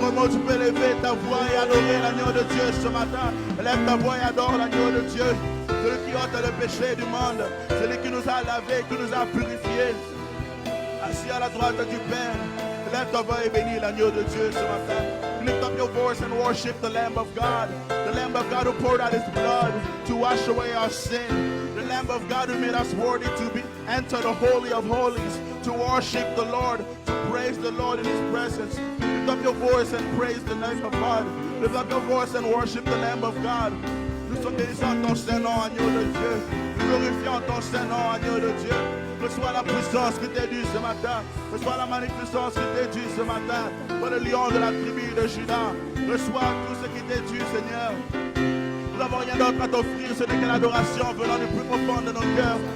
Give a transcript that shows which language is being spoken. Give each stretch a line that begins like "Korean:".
French: Tu peux lever ta voix et adorer l'agneau de Dieu ce matin. Lève ta voix et adore l'agneau de Dieu. Celui qui ôte le péché du monde. Celui qui nous a lavés, qui nous a purifiés. Assis à la droite du Père. Lève ta voix et bénis l'agneau de Dieu ce matin.
English: Lift up your voice and worship the Lamb of God. The Lamb of God who poured out His blood to wash away our sin. The Lamb of God who made us worthy to enter the Holy of Holies. To worship the Lord. To praise the Lord in His presence. Lift up your voice and praise the name of God. Lift up your voice and worship the Lamb of God.
French: Nous sommes bénissants ton Saint-Nom, agneau de Dieu. Nous glorifions ton Saint-Nom, agneau de Dieu. Reçois la puissance qui t'est due ce matin. Reçois la magnificence qui t'est due ce matin. Toi le lion de la tribu de Juda. Reçois tout ce qui t'est due, Seigneur. Nous n'avons rien d'autre à t'offrir, ce n'est que l'adoration venant du plus profond de nos cœurs.